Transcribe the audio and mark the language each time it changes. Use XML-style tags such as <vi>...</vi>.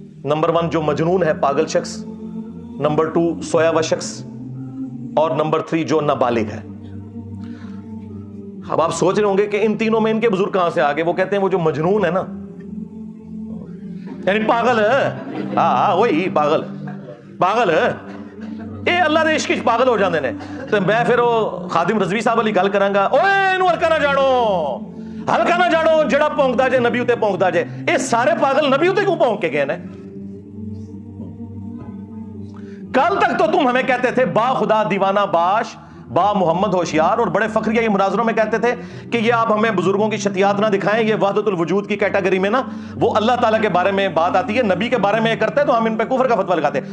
<ur>Number 1 جو مجنون ہے, پاگل شخص, نمبر 2 سویا ہوا شخص, اور نمبر 3 جو نابالغ ہے. اب آپ سوچ رہے ہوں گے کہ ان تینوں میں ان کے بزرگ کہاں سے آگے. وہ کہتے ہیں وہ جو مجنون ہے نا, یعنی پاگل ہے, ہاں وہی پاگل ہے,</ur> <pa>اے اللہ دے عشق پاگل ہو جاندے نے. تو میں پھر وہ خادم رضوی صاحب علی گل کراں گا, اوے اینو ہلکا نہ جاڑو جڑا پونکدا جے نبی اتے پونکدا جے.</pa> <ur>اے سارے پاگل نبی اتے کیوں پونک کے گئے نے؟ کل تک تو تم ہمیں کہتے تھے با خدا دیوانہ باش, با محمد ہوشیار, اور بڑے فخریہ مناظروں میں کہتے تھے کہ یہ آپ ہمیں بزرگوں کی شتیات نہ دکھائیں, یہ وحدت الوجود کی کیٹیگری میں نا وہ اللہ تعالیٰ کے بارے میں بات آتی ہے, نبی کے بارے میں یہ کرتے تو ہم ان پہ کفر کا فتویٰ لگاتے.</ur>